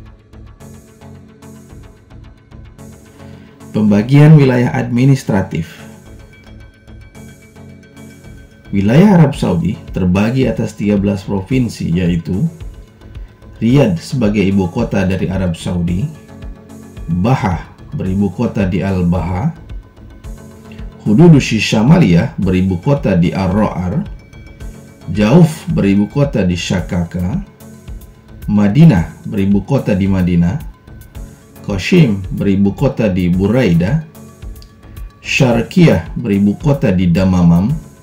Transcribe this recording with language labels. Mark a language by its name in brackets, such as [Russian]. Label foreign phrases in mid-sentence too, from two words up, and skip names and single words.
[Indonesian] Pembagian wilayah administratif. Wilayah Arab Saudi terbagi atas 13 provinsi, yaitu Riyadh sebagai ibu kota dari Arab Saudi, Bahah beribu kota di Al-Baha, Hududus Syamaliyah beribu kota di Ar-Ra'ar, Jauf beribu kota di Syakaka, Madinah beribu kota di Madinah, Qashim beribu kota di Buraidah, Syarqiyah beribu kota di Damamam,